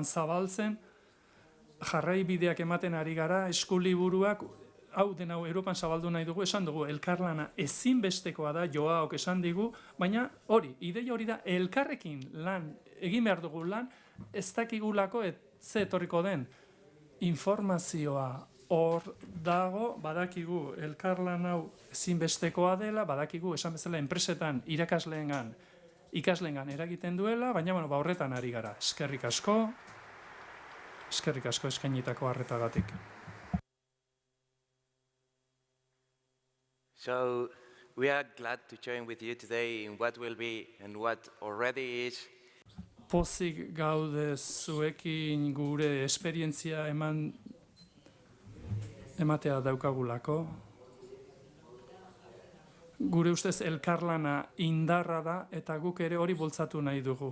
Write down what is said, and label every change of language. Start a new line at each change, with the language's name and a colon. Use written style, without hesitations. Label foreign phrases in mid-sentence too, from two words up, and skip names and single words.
Basque: zabaltzen, jarraibideak ematen ari gara, eskuliburuak, hau den hau Europan zabaldu nahi dugu, esan dugu, elkarlana ezinbestekoa da, Joaok esan digu, baina hori, ideia hori da, elkarrekin lan, egin behar dugu lan, ez dakigulako ze etorriko den informazioa hor dago, badakigu elkarlan hau ezinbestekoa dela, badakigu esan bezala enpresetan irakasleengan, ikasleengan eragiten duela, baina horretan ari gara. Eskerrik asko eskainitako arretagatik.
English: So, we are glad to join with you today in what will be and what already is.
Basque: Pozik gaude zuekin gure esperientzia ematea daukagulako. Gure ustez elkarlana indarra da eta guk ere hori bultzatu nahi dugu.